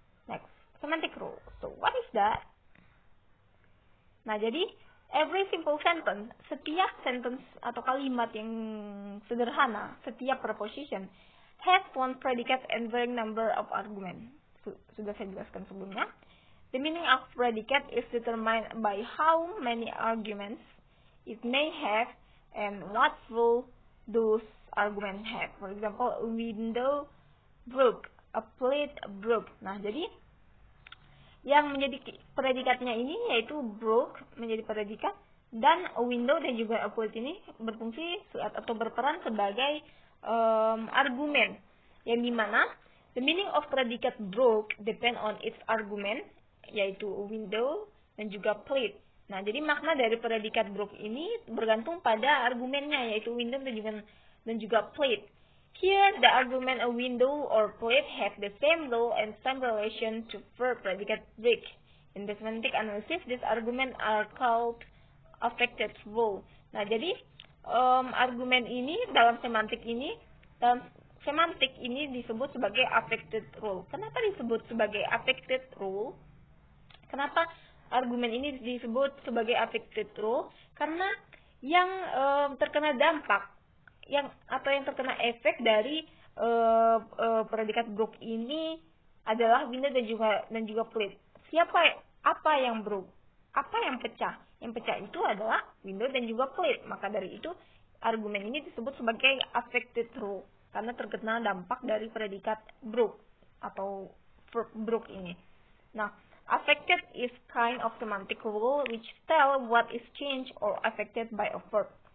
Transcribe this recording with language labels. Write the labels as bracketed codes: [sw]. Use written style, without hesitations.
[en] Next, semantic role. So, what is that? [id] Nah, jadi [en] every simple sentence, [id] setiap sentence atau kalimat yang sederhana, [en] setiap preposition has one predicate and varying number of argument. [id] Sudah saya jelaskan sebelumnya. [en] The meaning of predicate is determined by how many arguments it may have and what role those arguments have. For example, a window broke, a plate broke. [id] Nah, jadi yang menjadi predikatnya ini yaitu broke menjadi predikat, dan a window dan juga a plate ini berfungsi atau berperan sebagai argumen, yang dimana [en] the meaning of predicate broke depend on its argument, [id] yaitu a window dan juga plate. Nah, jadi makna dari predikat broke ini bergantung pada argumennya, yaitu window dan juga plate. [en] Here, the argument a window or plate have the same role and same relation to verb predicate break. In the semantic analysis, these arguments are called affected role. [id] Nah, jadi argumen ini dalam semantik ini disebut sebagai affected role. Kenapa disebut sebagai affected role? Kenapa argumen ini disebut sebagai affected role? Karena yang terkena dampak atau yang terkena efek dari predikat broke ini adalah window dan juga plate. Apa yang broke? Apa yang pecah? Yang pecah itu adalah window dan juga plate. Maka dari itu argumen ini disebut sebagai affected rule karena terkena dampak dari predikat broke atau verb broke ini. [en] Nah, affected is kind of semantic rule which tell what is changed or affected by a verb.